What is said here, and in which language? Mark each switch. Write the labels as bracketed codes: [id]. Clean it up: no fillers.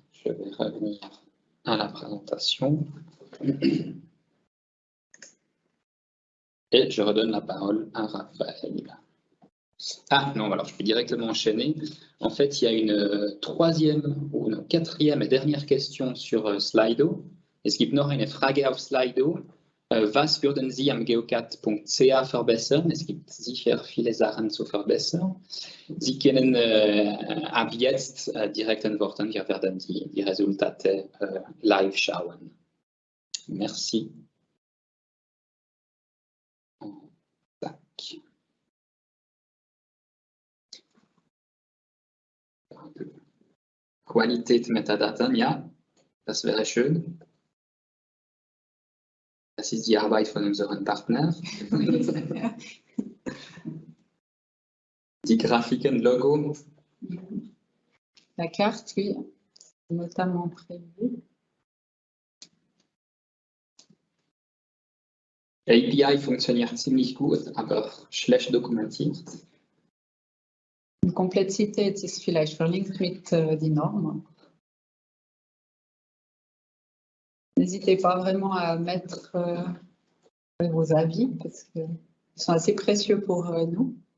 [fr] Je vais revenir à la présentation. Et je redonne la parole à Raphaël. Ah non, alors je peux directement enchaîner. En fait, il y a une troisième ou une quatrième et dernière question sur Slido. [de] Es gibt noch eine Frage auf Slido. Was würden Sie am geocat.ca verbessern? Es gibt sicher viele Sachen zu verbessern. Sie können ab jetzt direkt antworten. Wir werden die Resultate live schauen. [fr] Merci. Tac. [de] Qualität Metadaten, ja, das wäre schön. Das ist die Arbeit von unseren Partnern. Die Grafiken, Logo. [fr] La carte, oui, notamment prévue. [de] API funktioniert ziemlich gut, aber schlecht dokumentiert. Die Komplexität ist vielleicht verlinkt mit den Normen. [fr] N'hésitez pas vraiment à mettre vos avis parce qu'ils sont assez précieux pour nous.